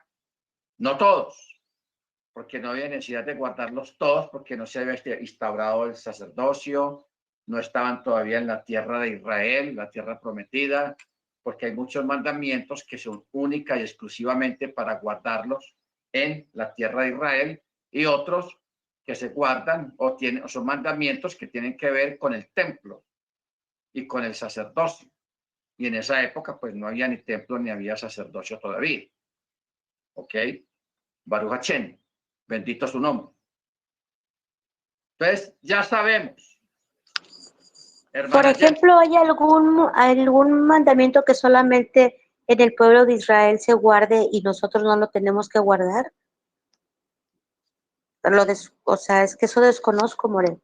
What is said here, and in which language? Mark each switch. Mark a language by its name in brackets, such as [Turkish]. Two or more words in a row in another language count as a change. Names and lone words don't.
[Spanish] No todos, porque no había necesidad de guardarlos todos, porque no se había instaurado el sacerdocio, no estaban todavía en la tierra de Israel, la tierra prometida, porque hay muchos mandamientos que son única y exclusivamente para guardarlos en la tierra de Israel, y otros que se guardan o son mandamientos que tienen que ver con el templo y con el sacerdocio. Y en esa época, pues no había ni templo ni había sacerdocio todavía. ¿Ok? [Hebrew] ברוך השם. [Spanish] Bendito su nombre. Entonces, ya sabemos. Por ejemplo, ¿hay algún mandamiento que solamente en el pueblo de Israel se guarde y nosotros no lo tenemos que guardar? O sea, es que eso desconozco, More.